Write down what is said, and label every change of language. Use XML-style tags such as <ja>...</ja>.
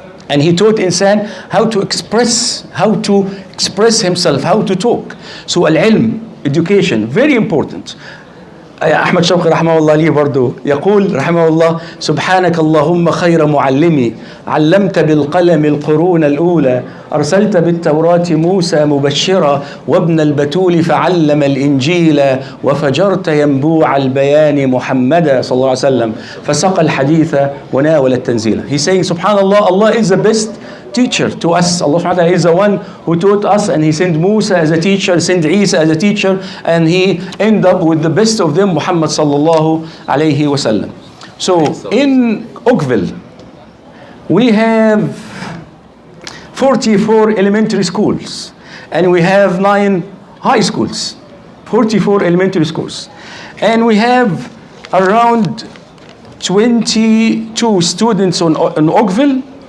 <en>And he taught insan how to express himself, how to talk. So al-ilm, education, very important.</en> <ar>أحمد شوقي رحمه الله لي برضو يقول رحمه الله: سبحانك اللهم خير معلمي، علمت بالقلم القرون الأولى، أرسلت بالتوراة موسى مبشرا، وابن البتول فعلم الإنجيل، وفجرت ينبوع البيان محمدا صلى الله عليه وسلم، فسقى الحديث وناول التنزيل.</ar> <en>He's saying subhanallah, Allah is the best teacher to us. Allah subhanahu wa ta'ala is the one who taught us, and he sent Musa as a teacher, sent Isa as a teacher, and he ended up with the best of them, Muhammad sallallahu alayhi wasallam. So in Oakville, we have 44 elementary schools, and we have 9 high schools, 44 elementary schools, and we have around 22 students on Oakville.</en>